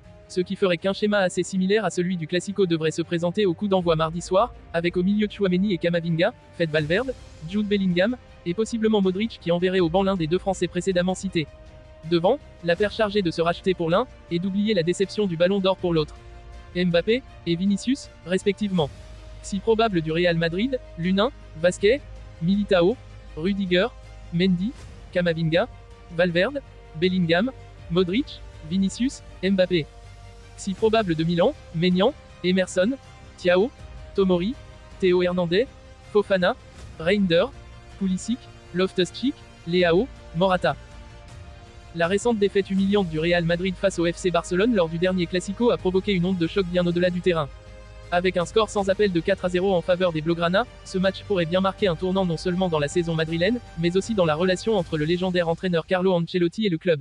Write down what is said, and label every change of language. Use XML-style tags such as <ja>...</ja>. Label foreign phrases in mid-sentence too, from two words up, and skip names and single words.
<fr>ce qui ferait qu'un schéma assez similaire à celui du Classico devrait se présenter au coup d'envoi mardi soir, avec au milieu Tchouaméni et Camavinga, Fede Valverde, Jude Bellingham, et possiblement Modric qui enverrait au banc l'un des deux Français précédemment cités. Devant, la paire chargée de se racheter pour l'un, et d'oublier la déception du Ballon d'Or pour l'autre. Mbappé, et Vinicius, respectivement. Si probable du Real Madrid, Lunin, Vasquez, Militao, Rudiger, Mendy, Camavinga, Valverde, Bellingham, Modric, Vinicius, Mbappé. Si probable de Milan, Maignan, Emerson, Thiago, Tomori, Théo Hernandez, Fofana, Reinders, Pulisic, Loftus-Cheek, Leao, Morata. La récente défaite humiliante du Real Madrid face au FC Barcelone lors du dernier Classico a provoqué une onde de choc bien au-delà du terrain. Avec un score sans appel de 4-0 en faveur des Blaugrana, ce match pourrait bien marquer un tournant non seulement dans la saison madrilène, mais aussi dans la relation entre le légendaire entraîneur Carlo Ancelotti et le club.</fr>